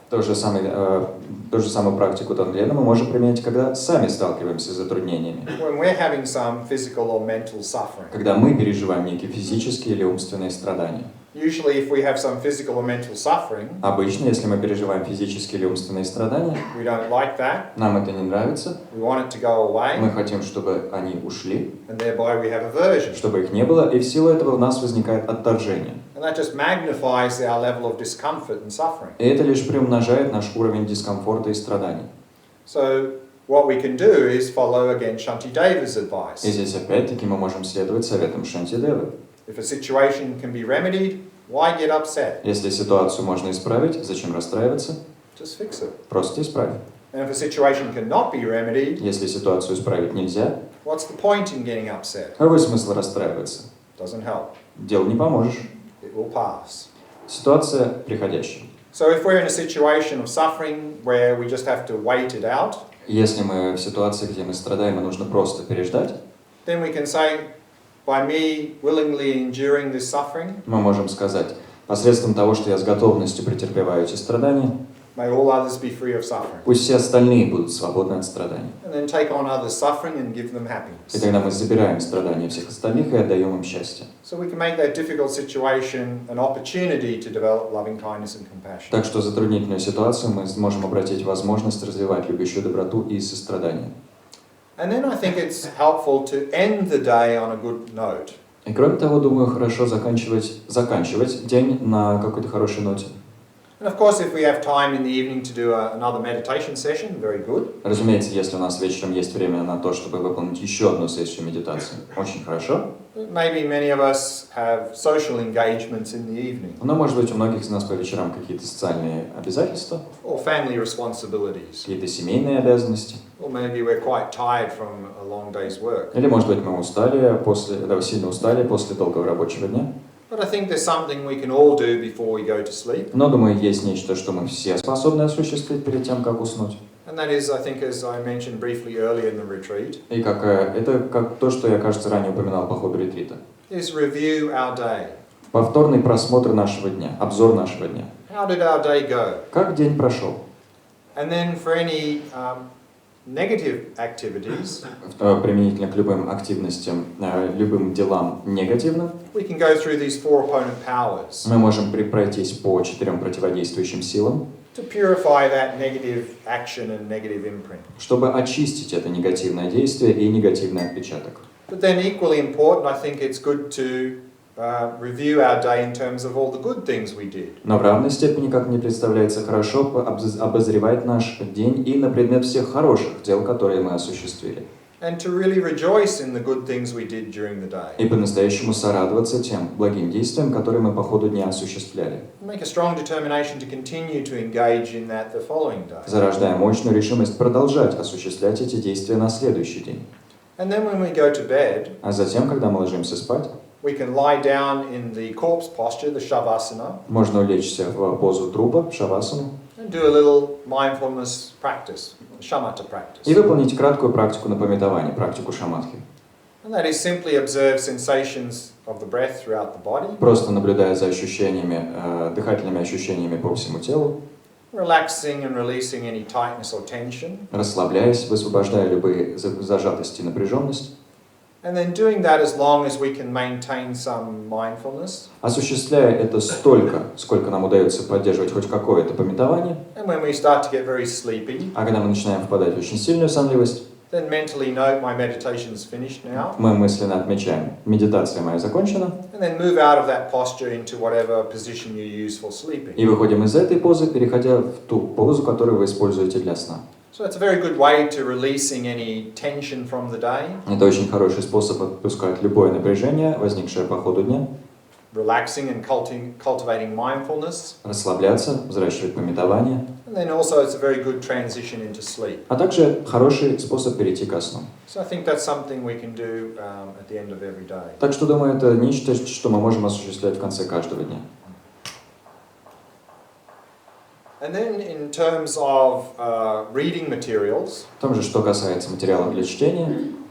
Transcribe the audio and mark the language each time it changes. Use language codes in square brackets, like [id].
[ru] Ту же самую практику Тонглена мы можем применять, когда сами сталкиваемся с затруднениями. [en] When we're having some physical or mental suffering. [ru] Когда мы переживаем некие физические или умственные страдания. [en] Usually if we have some physical or mental suffering, [ru] Обычно, если мы переживаем физические или умственные страдания, [en] we don't like that, [ru] нам это не нравится, [en] we want it to go away, [ru] мы хотим, чтобы они ушли, [en] and thereby we have aversion. [ru] чтобы их не было, и в силу этого у нас возникает отторжение. [en] And that just magnifies our level of discomfort and suffering. [ru] И это лишь приумножает наш уровень дискомфорта и страданий. [en] So what we can do is follow again Shantideva's [ru] И [en] advice. [ru] здесь опять-таки мы можем следовать советам Шантидевы. [en] If a situation can be remedied, why get upset? [ru] Если ситуацию можно исправить, зачем расстраиваться? [en] Just fix it. [ru] Просто исправь. [en] And if a situation cannot be remedied, [ru] Если ситуацию исправить нельзя, [en] what's the point in getting upset? [ru] какой смысл расстраиваться? [en] Doesn't help. [ru] Делу не поможешь. [en] It will pass. [ru] Ситуация приходящая. [en] So if we're in a situation of suffering where we just have to wait it out, [ru] Если мы в ситуации, где мы страдаем, и нужно просто переждать, [en] then we can say, by me willingly enduring this suffering, [ru] мы можем сказать, посредством того, что я с готовностью претерпеваю эти страдания, [en] may all others be free of suffering. [ru] пусть все остальные будут свободны от страданий. [en] And then take on others' suffering and give them [ru] И [en] happiness. [ru] тогда мы забираем страдания всех остальных и отдаем им счастье. [en] So we can make that difficult situation an opportunity to develop loving kindness and compassion. [ru] Так что затруднительную ситуацию мы сможем обратить в возможность развивать любящую доброту и сострадание. [en] And then I think it's helpful to end the day on a good note. [ru] И кроме того, думаю, хорошо заканчивать день на какой-то хорошей ноте. [en] And of course, if we have time in the evening to do another meditation session, very good. [ru] Разумеется, если у нас вечером есть время на то, чтобы выполнить еще одну сессию медитации, очень хорошо. [en] But maybe many of us have social engagements in the evening, [ru] Но, может быть, у многих из нас по вечерам какие-то социальные обязательства, [en] or family responsibilities, [ru] какие-то семейные обязанности. [en] or maybe we're quite tired from a long day's work. [ru] Или, может быть, мы сильно устали после долгого рабочего дня. [en] But I think there's something we can all do before we go to sleep. [ru] Но, думаю, есть нечто, что мы все способны осуществить перед тем, как уснуть. [en] And that is, I think, as I mentioned briefly earlier in the retreat, [ru] И это как то, что я, кажется, ранее упоминал по ходу ретрита. [en] is review our day. [ru] Повторный просмотр нашего дня, обзор нашего дня. [en] How did our day go? [ru] Как день прошел? [en] And then for any negative activities, [ru] Применительно к любым активностям, любым делам негативным, [en] we can go through these four opponent powers [ru] мы можем пройтись по 4 противодействующим силам, [en] to purify that negative action and negative imprint. [ru] чтобы очистить это негативное действие и негативный отпечаток. [en] But then equally important, I think it's good to review our day in terms of all the good things we did. [ru] Но в равной степени, как мне представляется, хорошо обозревать наш день и на предмет всех хороших дел, которые мы осуществили. [en] And to really rejoice in the good things we did during the day. [ru] И по-настоящему сорадоваться тем благим действиям, которые мы по ходу дня осуществляли. [en] Make a strong determination to continue to engage in that the following day. [ru] Зарождая мощную решимость продолжать осуществлять эти действия на следующий день. [en] And then when we go to bed, [ru] А затем, когда мы ложимся спать, [en] we can lie down in the corpse posture, the shavasana, [ru] можно улечься в позу трупа, шавасану, [en] and do a little mindfulness practice, shamatha [ru] и [en] practice. [ru] выполнить краткую практику напоминания, практику шаматхи. [en] And that is simply observe sensations of the breath throughout the body, [ru] Просто наблюдая за ощущениями, дыхательными ощущениями по всему телу, [en] relaxing and releasing any tightness or tension, [ru] расслабляясь, высвобождая любые зажатости и напряженность, [en] and then doing that as long as we can maintain some mindfulness. [ru] осуществляя это столько, сколько нам удается поддерживать хоть какое-то памятование, [en] And when we start to get very sleepy, [ru] а когда мы начинаем впадать в очень сильную сонливость, [en] Then mentally note my meditation's finished now. [ru] Мы мысленно отмечаем, медитация моя закончена. [en] And then move out of that posture into whatever position you use for sleeping. [ru] И выходим из этой позы, переходя в ту позу, которую вы используете для сна. [en] So it's a very good way to releasing any tension from the day. [ru] Это очень хороший способ отпускать любое напряжение, возникшее по ходу дня. [en] Relaxing and cultivating mindfulness. [ru] Расслабляться, взращивать памятование. [en] And then also it's a very good transition into sleep. [ru] А также хороший способ перейти ко сну. [en] So I think that's something we can do at the end of every day. [ru] Так что, думаю, это нечто, что мы можем осуществлять в конце каждого дня. [en] And then in terms of reading materials, [ru] В том же, что касается материалов для чтения,